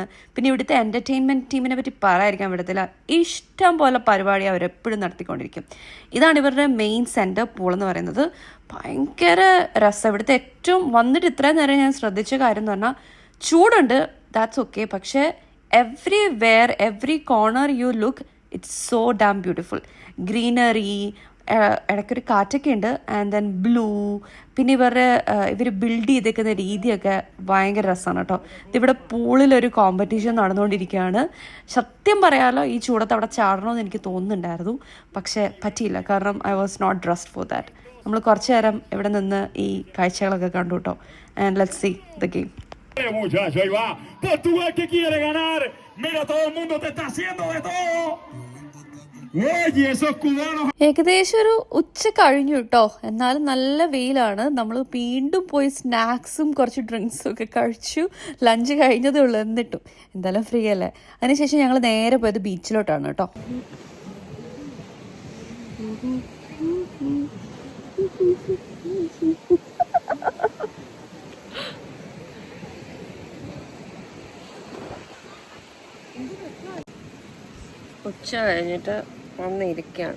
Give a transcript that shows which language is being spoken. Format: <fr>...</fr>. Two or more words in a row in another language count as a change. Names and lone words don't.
<ml>പിന്നെ ഇവിടുത്തെ</ml> <en>entertainment team</en> <ml>പറ്റി പറയാതിരിക്കാൻ വിടത്തില്ല. ഇഷ്ടം പോലെ പരിപാടി അവരെപ്പോഴും നടത്തിക്കൊണ്ടിരിക്കും. ഇതാണ് ഇവരുടെ</ml> <en>main center pool</en> <ml>എന്ന് പറയുന്നത്. ഭയങ്കര രസം. ഇവിടുത്തെ ഏറ്റവും വന്നിട്ട് ഇത്രയും നേരം ഞാൻ ശ്രദ്ധിച്ച കാര്യം എന്ന് പറഞ്ഞാൽ ചൂടുണ്ട്,</ml> <en>that's okay,</en> <ml>പക്ഷേ</ml> <en>everywhere, every corner you look, it's so damn beautiful.</en> <ml>Greenery, ഇടയ്ക്കൊരു കാറ്റൊക്കെ ഉണ്ട്.</ml> <en>and then blue.</en> <ml>പിന്നെ ഇവർ ബിൽഡ് ചെയ്തേക്കുന്ന രീതിയൊക്കെ ഭയങ്കര രസമാണ് കേട്ടോ. ഇവിടെ പൂളിലൊരു കോമ്പറ്റീഷൻ നടന്നുകൊണ്ടിരിക്കുകയാണ്. സത്യം പറയാമല്ലോ, ഈ ചൂടത്ത് അവിടെ ചാടണമെന്ന് എനിക്ക് തോന്നുന്നുണ്ടായിരുന്നു, പക്ഷേ പറ്റിയില്ല.</ml> <en>കാരണം I was not dressed for that.</en> <ml>നമ്മൾ കുറച്ച് നേരം ഇവിടെ നിന്ന് ഈ കാഴ്ചകളൊക്കെ കണ്ടു കേട്ടോ.</ml> <en>and let's see the game.</en> <es>Muchacho, ahí va. Portugal que quiere ganar. Mira, todo el mundo te está haciendo de todo. Oye, esos cubanos.</es> <ml>ഏകദേശം ഒരു ഉച്ച കഴിഞ്ഞു കേട്ടോ. എന്നാലും നല്ല വെയിലാണ്. നമ്മൾ വീണ്ടും പോയി സ്നാക്സും കുറച്ച് ഡ്രിങ്ക്സും ഒക്കെ കഴിച്ചു. ലഞ്ച് കഴിഞ്ഞതേ ഉള്ളൂ. എന്നിട്ടും എന്തായാലും ഫ്രീ അല്ലേ. അതിനുശേഷം ഞങ്ങൾ നേരെ പോയത് ബീച്ചിലോട്ടാണ് കേട്ടോ. ഉച്ച കഴിഞ്ഞിട്ട് വന്നിരിക്കുകയാണ്.</ml>